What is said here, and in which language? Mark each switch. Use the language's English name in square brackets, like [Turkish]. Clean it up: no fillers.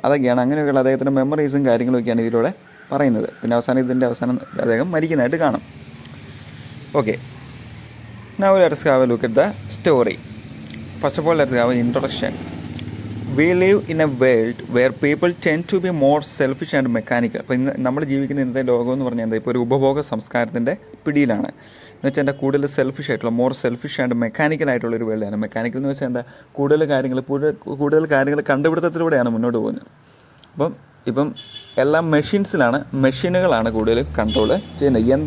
[Malayalam] അതൊക്കെയാണ് അങ്ങനെയൊക്കെയുള്ള അദ്ദേഹത്തിൻ്റെ മെമ്മറീസും കാര്യങ്ങളൊക്കെയാണ് ഇതിലൂടെ പറയുന്നത്. പിന്നെ ഇതിൻ്റെ അവസാനം അദ്ദേഹം മരിക്കുന്നതായിട്ട് കാണും. [English] Now let's have a look at the story. First of all, let's have an introduction. We live in a world where people tend to be more selfish and mechanical. [Malayalam] അപ്പോൾ നമ്മൾ ജീവിക്കുന്ന ഇന്നത്തെ ലോകം എന്ന് പറഞ്ഞാൽ എന്താ, ഇപ്പോൾ ഒരു ഉപഭോഗ സംസ്കാരത്തിൻ്റെ പിടിയിലാണ്. എന്ന് വെച്ചാൽ എന്താ, കൂടുതൽ സെൽഫിഷ് ആയിട്ടുള്ള, [English] more selfish and mechanical [Malayalam] ആയിട്ടുള്ളൊരു വേൾഡാണ്. മെക്കാനിക്കൽ എന്ന് വെച്ചാൽ എന്താ, കൂടുതൽ കാര്യങ്ങൾ കണ്ടുപിടുത്തത്തിലൂടെയാണ് മുന്നോട്ട് പോകുന്നത്. ഇപ്പം എല്ലാം മെഷീനുകളാണ് കൂടുതലും കൺട്രോൾ ചെയ്യുന്നത്.